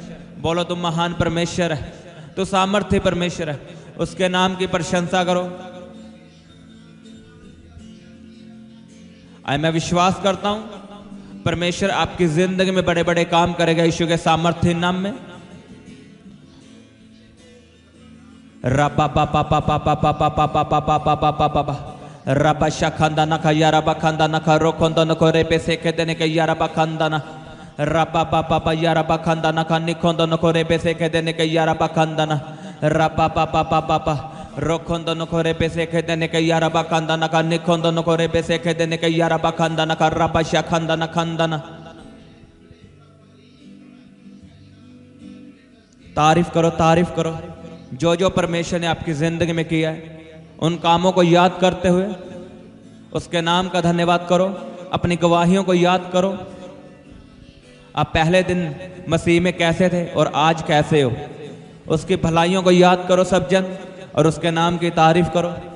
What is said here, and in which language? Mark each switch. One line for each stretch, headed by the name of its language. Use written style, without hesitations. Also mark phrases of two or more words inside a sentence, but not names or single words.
Hindi: बोलो तुम महान परमेश्वर है, तू सामर्थ्य परमेश्वर है। उसके नाम की प्रशंसा करो। मैं विश्वास करता हूं परमेश्वर आपकी जिंदगी में बड़े बड़े काम करेगा यीशु के सामर्थ्य नाम में। रबा पापा पापा पापा पापा पापा पापा पापा रबा शखंदा नखा यारा बखंदा नखा रोखंदा नको रे पे सेके देने के यारा बखंदा ना रबा पापा यारा बखंदा नखा निखंदा नको रे पे सेके देने के यारा बखंदा ना रबा पापा पापा रोखंदा नको रे पे सेके देने के यारा बखंदा नखा निखंदा नको रे पे सेके देने के यारा बखंदा नखा रबा शखंदा नखंदा ना। तारीफ करो, तारीफ करो। जो जो परमेश्वर ने आपकी जिंदगी में किया है उन कामों को याद करते हुए उसके नाम का धन्यवाद करो। अपनी गवाहियों को याद करो। आप पहले दिन मसीह में कैसे थे और आज कैसे हो, उसकी भलाइयों को याद करो सब जन, और उसके नाम की तारीफ करो।